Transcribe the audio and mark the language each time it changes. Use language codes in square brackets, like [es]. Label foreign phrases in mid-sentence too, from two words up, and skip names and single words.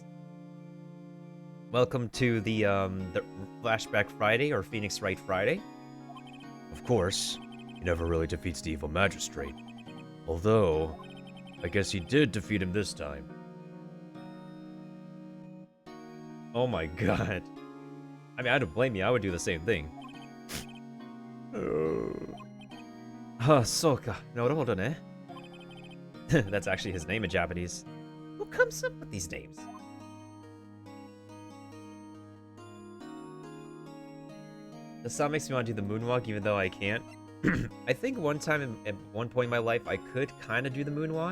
[en] Welcome to the Flashback Friday, or Phoenix Wright Friday. Of course, he never really defeats the evil magistrate. Although, I guess he did defeat him this time. Oh my god. I mean, I don't blame you, I would do the same thing. [ja] Soka, Norohodo ne? [en] That's actually his name in Japanese. Who comes up with these names? The sound makes me want to do the moonwalk, even though I can't. I think one time, at one point in my life, I could kind of do the moonwalk.